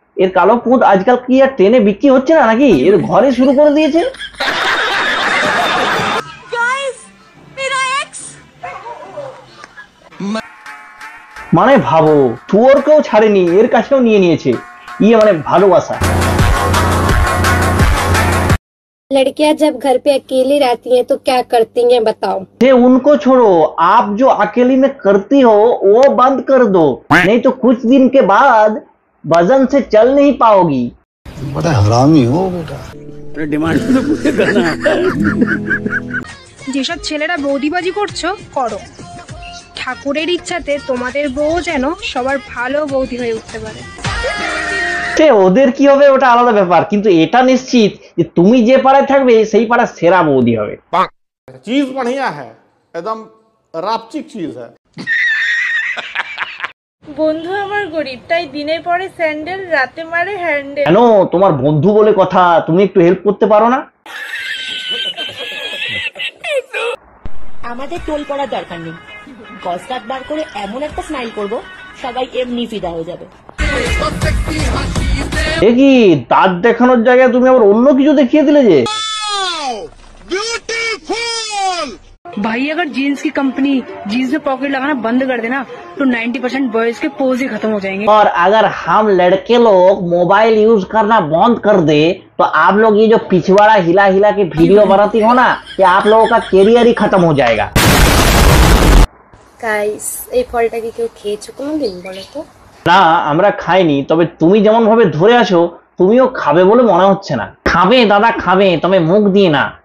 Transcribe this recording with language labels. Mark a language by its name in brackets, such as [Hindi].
[Bangla] এর কালো পুঁত আজকাল কি আর ট্রেনে বিক্রি হচ্ছে না নাকি? এর ঘরে শুরু করে দিয়েছে। মানে ভাবো, শুয়োরকেও ছাড়েনি, এর কাছেও নিয়ে নিয়েছে। ইয়ে মানে ভালোবাসা। [Hindi] लड़कियां जब घर पे अकेली रहती हैं तो क्या करती हैं बताओ? ये उनको छोड़ो, आप जो अकेली में करती हो वो बंद कर दो, नहीं तो कुछ दिन के बाद वजन से चल नहीं पाओगी। बड़ा हरामी हो बेटा। डिमांड तो पूरे करना आता है। [Bangla] যেসব ছেলেরা বৌদিবাজি করছো করো, ঠাকুরের ইচ্ছাতে তোমাদের বউ যেন সবার ভালো বৌদি হয়ে উঠতে পারে। সে ওদের কি হবে ওটা আলাদা ব্যাপার, কিন্তু এটা নিশ্চিত যে তুমি যে পাড়ায় থাকবে সেই পাড়ার সেরা বৌদি হবে। [Hindi] चीज बढ़िया है, एकदम रापचिक चीज है। [Bangla] বন্ধু আমার গরিব, তাই দিনে পরে স্যান্ডেল, রাতে মারে হ্যান্ডেল। কেন, তোমার বন্ধু বলে কথা, তুমি একটু হেল্প করতে পারো না? আমাদের টোল করার দরকার নেই, গজ দাঁত বার করে এমন একটা স্মাইল করব সবাই এমনি ফিদা হয়ে যাবে। এ কি, দাঁত দেখানোর জায়গায় তুমি আবার অন্য কিছু দেখিয়ে দিলে যে। [Hindi] भाई अगर जीन्स की कंपनी जीन्स में पॉकेट लगाना बंद कर देना तो 90% बॉयज के पोज ही खत्म हो जाएंगे। और अगर हम लड़के लोग मोबाइल यूज करना बंद कर दे तो आप लोग ये जो पिछवाड़ा हिला हिला के वीडियो बनाती हो ना, ये आप लोगों का कैरियर ही खत्म हो जाएगा। [Bangla] গাইস, এই ফলটা কি কেউ খেয়েছো কোনোদিন বলো তো? না, আমরা খাইনি, তবে তুমি যেমন ভাবে ধরে আছো তুমিও খাবে বলে মনে হচ্ছে না। খাবে দাদা, খাবে, তবে মুখ দিয়ে না।